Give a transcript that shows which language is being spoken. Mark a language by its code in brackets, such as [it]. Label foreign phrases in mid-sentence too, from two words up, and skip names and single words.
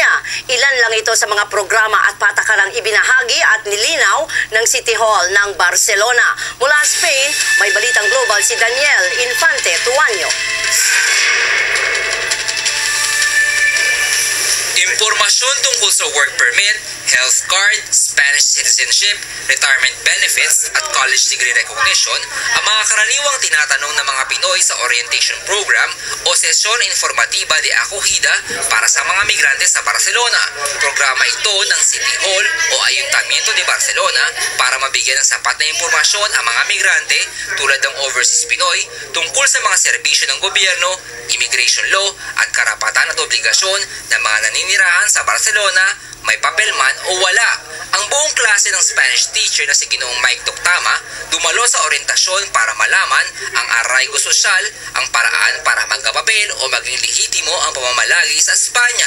[tl] Ilan lang ito sa mga programa at patakarang ibinahagi at nilinaw ng City Hall ng Barcelona. Mula Spain, may balitang global si Daniel Infante Tuanyo. Impormasyon tungkol sa [en] work permit, health card, Spanish citizenship, retirement benefits [tl] at [en] college degree recognition [tl] ang mga karaniwang tinatanong ng mga Pinoy sa [en] orientation program [tl] o [es] sesyon informativa de acogida [tl] para sa mga migrante sa Barcelona. Programa ito ng City Hall o Ayuntamiento de Barcelona para mabigyan ng sapat na impormasyon ang mga migrante tulad ng overseas Pinoy tungkol sa mga serbisyo ng gobyerno, [en] immigration law [tl] at karapatan at obligasyon ng mga naninirahan sa Barcelona, may papel man o wala. Ang buong klase ng [en] Spanish teacher [tl] na si Ginoong Mike Toctama dumalo sa orientasyon para malaman ang [es] arraigo sosyal, [tl] ang paraan para magkapapel o maging lehitimo ang pamamalagi sa Espanya.